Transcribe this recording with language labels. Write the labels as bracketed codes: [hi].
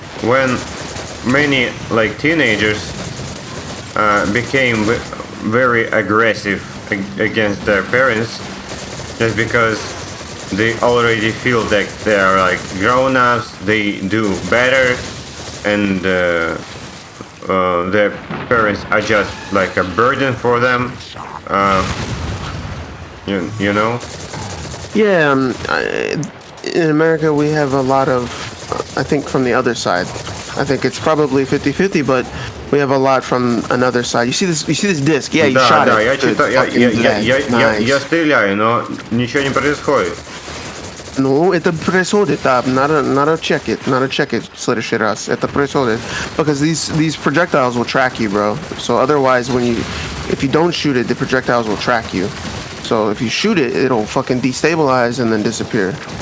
[en] When many like teenagers became very aggressive against their parents, just because they already feel that they are like grown-ups, they do better, and their parents are just like a burden for them. You know? Yeah, in America we have a lot of, I think, from the other side. I think it's probably 50-50, but we have a lot from another side. You see this disc? Yeah, you shot [ru] Да, [en] it. [ru] я читаю, я стреляю, но ничего не происходит. Ну, это происходит, да. Надо [en] check it [ru] в следующий раз. Это происходит. [en] Because these projectiles will track you, bro. So otherwise, if you don't shoot it, the projectiles will track you. So if you shoot it, it'll fucking destabilize and then disappear.